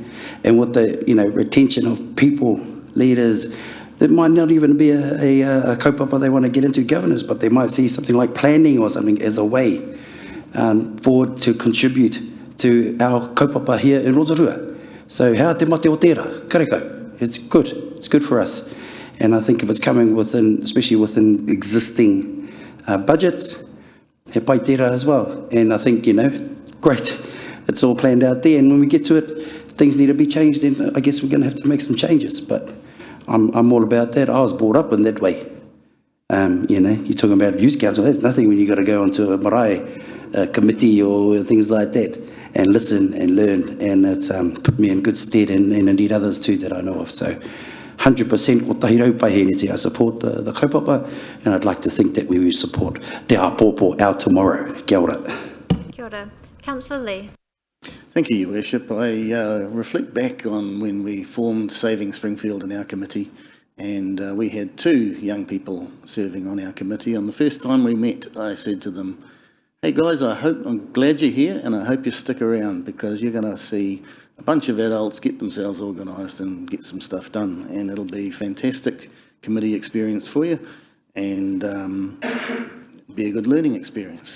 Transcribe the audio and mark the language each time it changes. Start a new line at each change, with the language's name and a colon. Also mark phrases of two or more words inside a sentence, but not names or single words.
English: And with the, you know, retention of people, leaders, there might not even be a kaupapa they want to get into governance, but they might see something like planning or something as a way forward to contribute to our kaupapa here in Rotorua. So how
Māori: te mate o tērā, kareko,
English: it's good for us. And I think if it's coming within, especially within existing budgets,
Māori: he pai tērā
English: as well. And I think, you know, great, it's all planned out there. And when we get to it, things need to be changed, then I guess we're going to have to make some changes. But I'm all about that. I was brought up in that way. You know, you're talking about youth council, that's nothing when you got to go onto a marae committee or things like that and listen and learn. And it's put me in good stead, and indeed others too that I know of.
Māori: So 100% ko tahi raupaheneti.
English: I support the kaupapa, and I'd like to think that we will support
Māori: te apopo
English: our tomorrow.
Māori: Kia ora. Kia ora.
English: Councillor Lee. Thank you, Your Worship. I reflect back on when we formed Saving Springfield in our committee, and we had 2 young people serving on our committee. On the first time we met, I said to them, hey guys, I'm glad you're here, and I hope you stick around, because you're going to see a bunch of adults get themselves organised and get some stuff done, and it'll be fantastic committee experience for you, and be a good learning experience.